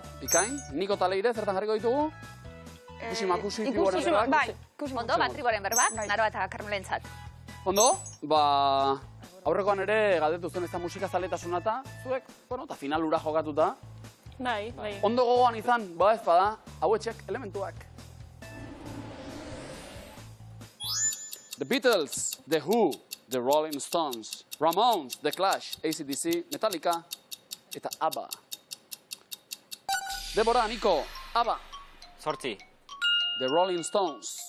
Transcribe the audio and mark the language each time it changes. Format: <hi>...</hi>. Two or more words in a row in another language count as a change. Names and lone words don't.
<eu>Bikain, Niko eta Leire, zertan jarriko ditugu? Ikusi makusi, triboren berbak? Bai, ikusi makusi. Ondo, triboren berbak, Naroa eta Karmelentzat. Ondo, aurrekoan ere galdetu zen ez da musika zaletasuna eta zuek, bueno, eta finalura jokatuta. Bai. Ondo gogoan izan, ez bada, hauetxek elementuak. The Beatles, The Who, The Rolling Stones, Ramones, The Clash, AC/DC, Metallica eta ABBA. Debora, Niko, ABBA. 8. The Rolling Stones.</eu>